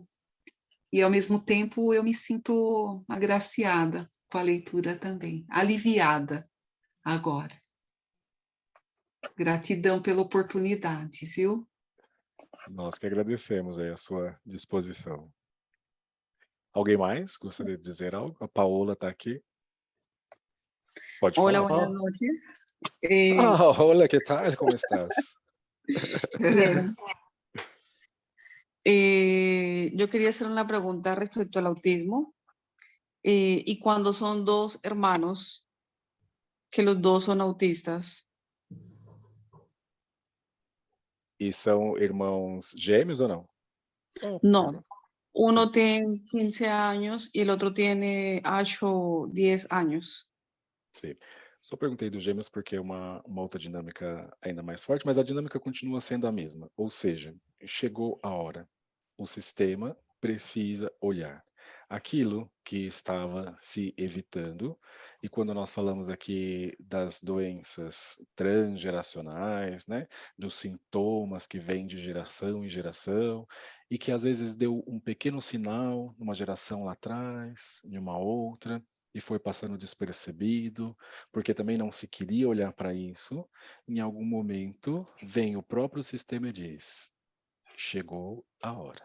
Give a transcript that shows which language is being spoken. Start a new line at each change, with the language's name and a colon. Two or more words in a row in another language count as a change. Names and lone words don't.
Portuguese: E, ao mesmo tempo, eu me sinto agraciada com a leitura também, aliviada agora. Gratidão pela oportunidade, viu? Nós que agradecemos aí a sua disposição. Alguém mais gostaria de dizer algo? A Paola está aqui. Pode
Spanish: Hola,
Portuguese: falar.
Spanish: buenas noches. Eh, Hola, ¿qué tal? ¿Cómo estás? bien. Yo quería hacer una pregunta respecto al autismo. Y cuando son dos hermanos, que los dos son autistas,
Portuguese: E são irmãos gêmeos ou não? Só
Spanish: no,
Portuguese: Sim.
Spanish: uno tiene 15 años y el otro tiene 10 años.
Portuguese: Sim. Só perguntei dos gêmeos porque é uma outra dinâmica ainda mais forte, mas a dinâmica continua sendo a mesma. Ou seja, chegou a hora. O sistema precisa olhar aquilo que estava se evitando. E quando nós falamos aqui das doenças transgeracionais, né, dos sintomas que vêm de geração em geração, e que às vezes deu um pequeno sinal numa geração lá atrás, em uma outra, e foi passando despercebido, porque também não se queria olhar para isso, em algum momento vem o próprio sistema e diz: chegou a hora.